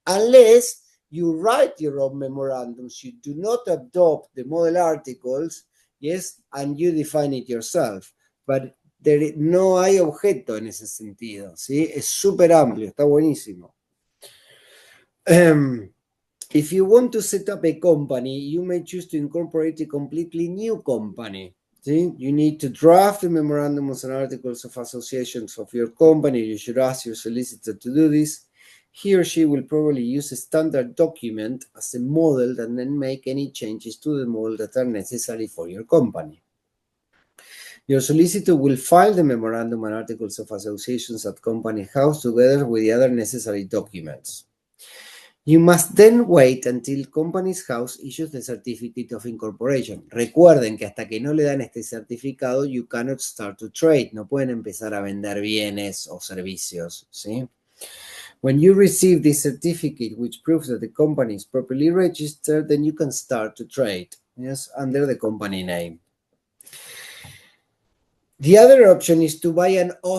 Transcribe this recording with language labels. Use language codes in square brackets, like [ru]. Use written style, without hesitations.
[en] Unless you write your own memorandums, you do not adopt the model articles, yes, and you define it yourself. [es] But no hay objeto en ese sentido, ¿sí? Es súper amplio, está buenísimo. [en] If you want to set up a company, you may choose to incorporate a completely new company. See? You need to draft the memorandums and articles of associations of your company. You should ask your solicitor to do this. He or she will probably use a standard document as a model and then make any changes to the model that are necessary for your company. Your solicitor will file the memorandum and articles of associations at Company House together with the other necessary documents. You must then wait until Companies House issues the certificate of incorporation. [es] Recuerden que hasta que no le dan este certificado, [en] you cannot start to trade. [es] No pueden empezar a vender bienes o servicios, ¿sí? [en] When you receive this certificate, which proves that the company is properly registered, then you can start to trade, yes, under the company name. The other option is to buy an